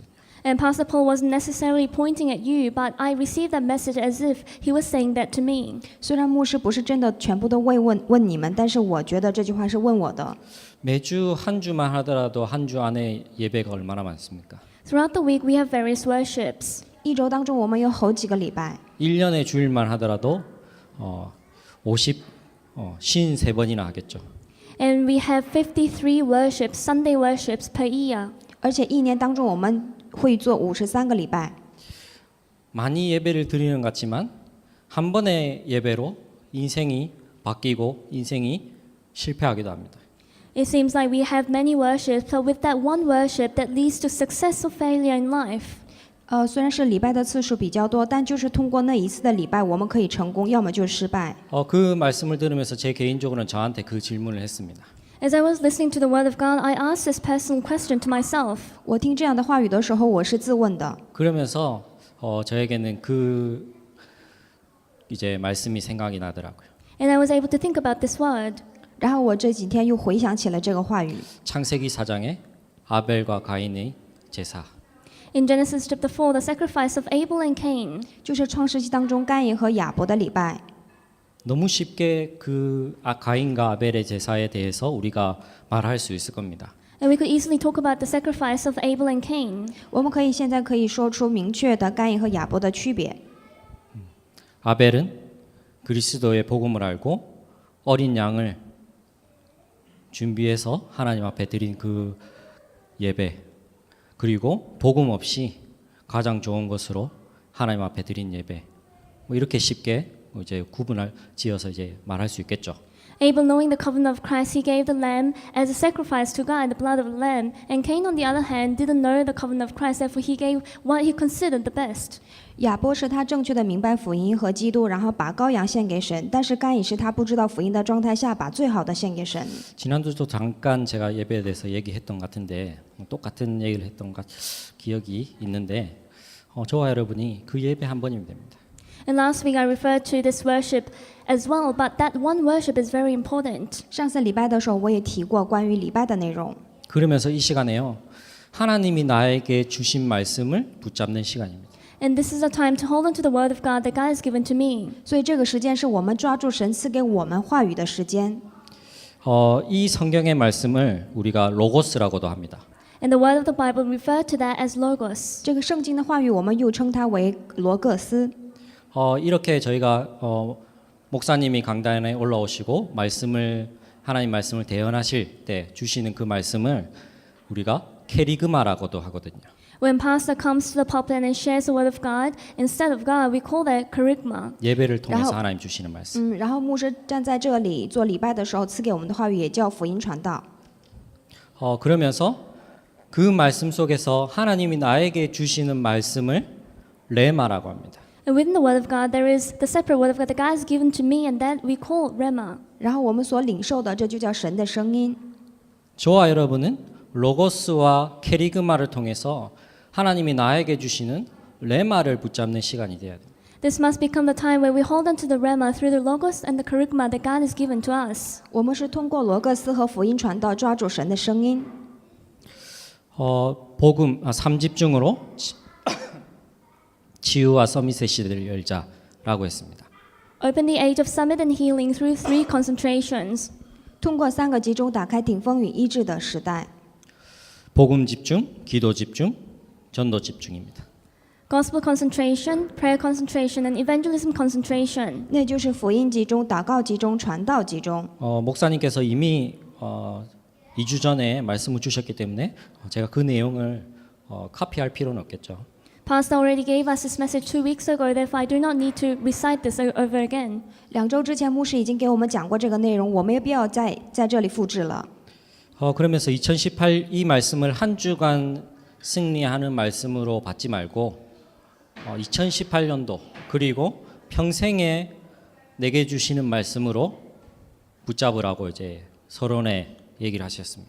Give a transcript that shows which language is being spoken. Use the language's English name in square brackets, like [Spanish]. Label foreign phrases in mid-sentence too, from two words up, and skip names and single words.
[English] And Pastor Paul wasn't necessarily pointing at you, but I received that message as if he was saying that to me. [Chinese] 虽然牧师不是真的全部都问你们，但是我觉得这句话是问我的。 [Korean] 매주 한 주만 하더라도 한 주 안에 예배가 얼마나 많습니까? [English] Throughout the week, we have various worships. [Chinese] 一周当中，我们有好几个礼拜。 [Korean] 1년에 주일만 하더라도 53번이나 하겠죠. [English] And we have 53 worships, Sunday worships per year. [Chinese] 而且一年当中我们会做53个礼拜。 [Korean] 많이 예배를 드리는 것 같지만 한 번의 예배로 인생이 바뀌고 인생이 실패하기도 합니다. [English] It seems like we have many worships, but with that one worship that leads to success or failure in life. [Chinese] 虽然是礼拜的次数比较多，但就是通过那一次的礼拜，我们可以成功，要么就失败。 [Korean] 그 말씀을 들으면서 제 개인적으로는 저한테 그 질문을 했습니다. [English] As I was listening to the word of God, I asked this personal question to myself. [Chinese] 我听这样的话语的时候，我是自问的。 [Korean] 그러면서 저에게는 그 이제 말씀이 생각이 나더라고요. [English] And I was able to think about this word. [Chinese] 然后我这几天又回想起了这个话语， [Korean] 창세기 4장의 아벨과 가인의 제사. [English] In Genesis chapter 4, the sacrifice of Abel and Cain. [Chinese] 就是创世纪当中该隐和亚伯的礼拜。 [Korean] 너무 쉽게 그 가인과 아벨의 제사에 대해서 우리가 말할 수 있을 겁니다. [English] And we could easily talk about the sacrifice of Abel and Cain. [Chinese] 我们现在可以说出明确的该隐和亚伯的区别。 [Korean] 아벨은 그리스도의 복음을 알고 어린 양을 준비해서 하나님 앞에 드린 그 예배, 그리고 복음 없이 가장 좋은 것으로 하나님 앞에 드린 예배, 뭐 이렇게 쉽게 이제 구분을 지어서 이제 말할 수 있겠죠. [English] Abel, knowing the covenant of Christ, he gave the lamb as a sacrifice to God, the blood of the lamb. And Cain, on the other hand, didn't know the covenant of Christ, therefore he gave what he considered the best. [Chinese] 亚伯是他正确的明白福音和基督，然后把羔羊献给神；但是该隐是他不知道福音的状态下，把最好的献给神。 [Korean] 지난주도 잠깐 제가 예배에 대해서 얘기했던 것 같은데 똑같은 얘기를 했던 기억이 있는데 저와 여러분이 그 예배 한 번이면 됩니다. [English] And last week I referred to this worship as well, but that one worship is very important. [Chinese] 上次礼拜的时候，我也提过关于礼拜的内容。 [Korean] 그러면서 이 시간에요, 하나님이 나에게 주신 말씀을 붙잡는 시간입니다. [English] And this is a time to hold on to the word of God that God has given to me. [Chinese] 所以这个时间是我们抓住神赐给我们话语的时间。 [Korean] 이 성경의 말씀을 우리가 로고스라고도 합니다. [English] And the word of the Bible referred to that as logos. [Chinese] 这个圣经的话语，我们又称它为罗各斯。 [Korean] 이렇게 저희가 목사님이 강단에 올라오시고 하나님 말씀을 대언하실 때 주시는 그 말씀을 우리가 케리그마라고도 하거든요. [English] When pastor comes to the pulpit and shares the word of God, instead of God, we call that kerygma. [Korean] 예배를 통해서 하나님 주시는 말씀. [Chinese] 然后牧师站在这里做礼拜的时候，赐给我们的话语也叫福音传道。 [Korean] 그러면서 그 말씀 속에서 하나님이 나에게 주시는 말씀을 레마라고 합니다. [English] And within the word of God, there is the separate word of God that God has given to me, and that we call rema. [Chinese] 然后我们所领受的，这就叫神的声音。 [Korean] 저와 여러분은 로고스와 케리그마를 통해서 하나님이 나에게 주시는 레마를 붙잡는 시간이 돼야 돼요. [English] This must become the time where we hold on to the rema through the logos and the kerygma that God has given to us. [Chinese] 我们是通过罗各斯和福音传道抓住神的声音。 [Korean] 복음 3집중으로 치유와 서밋의 시대를 열자라고 했습니다. [English] Open the age of summit and healing through 3 concentrations. [Chinese] 通过3个集中打开顶峰与医治的时代。 [Korean] 복음 집중, 기도 집중, 전도 집중입니다. [English] Gospel concentration, prayer concentration, and evangelism concentration. [Chinese] 那就是福音集中、祷告集中、传道集中。 [Korean] 목사님께서 이미 2주 전에 말씀을 주셨기 때문에 제가 그 내용을 카피할 필요는 없겠죠. [English] Pastor already gave us this message 2 weeks ago, therefore I do not need to recite this over again. [Chinese] 2 周之前，牧师已经给我们讲过这个内容，我没有必要在这里复制了。 [Korean] 그러면서 2018 이 말씀을 한 주간 승리하는 말씀으로 받지 말고 2018년도 그리고 평생에 내게 주시는 말씀으로 붙잡으라고 이제 서론에 얘기를 하셨습니다.